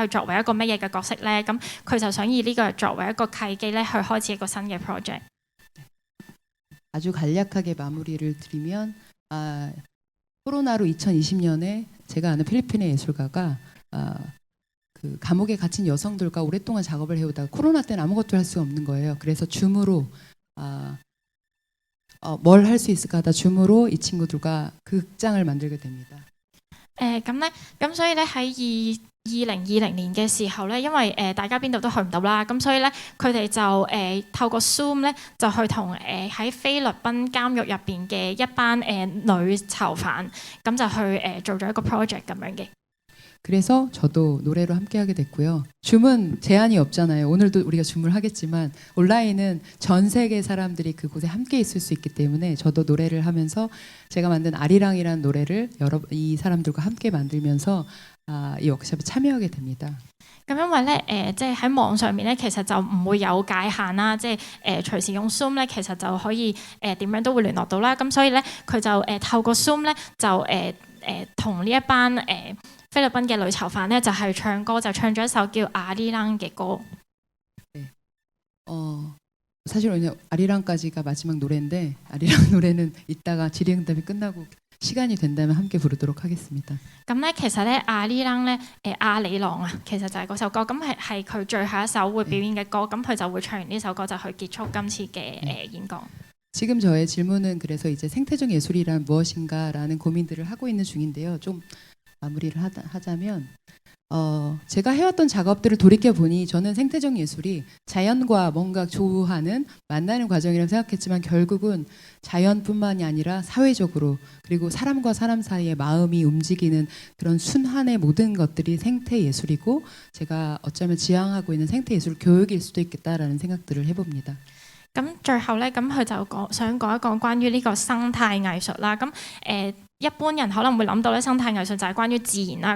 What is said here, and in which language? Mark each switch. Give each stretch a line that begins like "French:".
Cantonese: 去作為一個乜嘢嘅角色咧？咁佢就想以呢個作為一個契機咧，去開始一個新嘅 project。
Korean: 아주 간략하게 마무리를 드리면 코로나로 2020년에 제가 아는 필리핀의 예술가가 그 감옥에 갇힌 여성들과 오랫동안 작업을 해오다가 코로나 때는 아무것도 할 수 없는 거예요. 그래서 줌으로 뭘 할 수 있을까 하다 줌으로 이 친구들과 극장을 만들게 됩니다.
Cantonese: 咁咧，咁所以咧喺2020年嘅時候咧，因為大家邊度都去唔到啦，咁所以咧佢哋就透過 Zoom 咧就去同喺菲律賓監獄入邊嘅一班女囚犯，咁就去做咗一個 project 咁樣嘅。
Korean: 그래서 저도 노래로 함께하게 됐고요. 줌은 제한이 없잖아요. 오늘도 우리가 줌을 하겠지만 온라인은 전 세계 사람들이 그곳에 함께 있을 수 있기 때문에 저도 노래를 하면서 제가 만든 아리랑이라는 노래를 이 사람들과 함께 만들면서 이 워크숍에 참여하게 됩니다.
Cantonese: 咁因為咧即係喺網上面咧，其實就唔會有界限啦，即係隨時用 Zoom 咧，其實就可以點樣都會聯絡到啦。咁所以咧，佢就透過 Zoom 咧，就同呢一班菲律賓嘅女囚犯咧，就係唱歌，就唱咗一首叫《阿里랑》嘅歌。
Korean: 사실 오늘 아리랑까지가 마지막 노래인데 아리랑 노래는 이따가 질의응답이 끝나고 시간이 된다면 함께 부르도록 하겠습니다.
Cantonese: 咁咧，其實咧《阿里랑》咧阿里郎啊，其實就係嗰首歌，咁係佢最後一首會表演嘅歌，咁佢就會唱完呢首歌就去結束今次嘅演講。
Korean: 지금 저의 질문은 그래서 이제 생태적 예술이란 무엇인가라는 고민들을 하고 있는 중인데요. 좀 마무리를 하자면 제가 해왔던 작업들을 돌이켜 보니 저는 생태적 예술이 자연과 뭔가 조우하는 만나는 과정이라고 생각했지만 결국은 자연뿐만이 아니라 사회적으로 그리고 사람과 사람 사이의 마음이 움직이는 그런 순환의 모든 것들이 생태 예술이고 제가 어쩌면 지향하고 있는 생태 예술 교육일 수도 있겠다라는 생각들을 해봅니다.
Cantonese: 咁最後咧，咁佢就想講一講關於呢個生態藝術啦。咁一般人可能會諗到咧，生態藝術就係關於自然啦。